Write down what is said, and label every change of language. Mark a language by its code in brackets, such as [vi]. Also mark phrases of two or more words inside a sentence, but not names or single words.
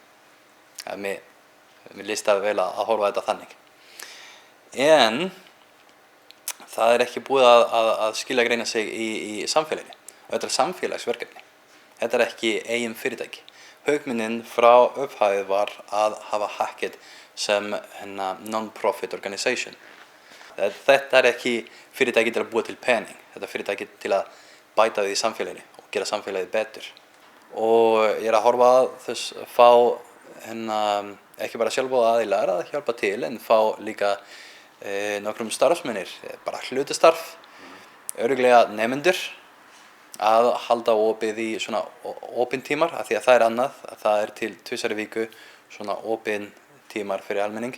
[is] Mér listaði vel að horfa þetta þannig. En það ekki búið að skilagreina sig í samfélaginu. Þetta samfélagsverkefni. Þetta ekki eigin fyrirtæki. Hugmyndin frá upphafið var að hafa Hackett sem [en] non-profit organization. [is] Þetta ekki fyrirtæki til að búa til pening. Þetta fyrirtæki til að bæta því í samfélaginu og gera samfélagið betur. Og ég að horfa að þess fá ekki bara sjálfboða aðilar að hjálpa til en fá líka nokkrum starfsmennir, bara hlutastarf, örugglega nemendur að halda opið í svona opin tímar af því að það annað, að það til 2 í viku svona opin tímar fyrir almenning.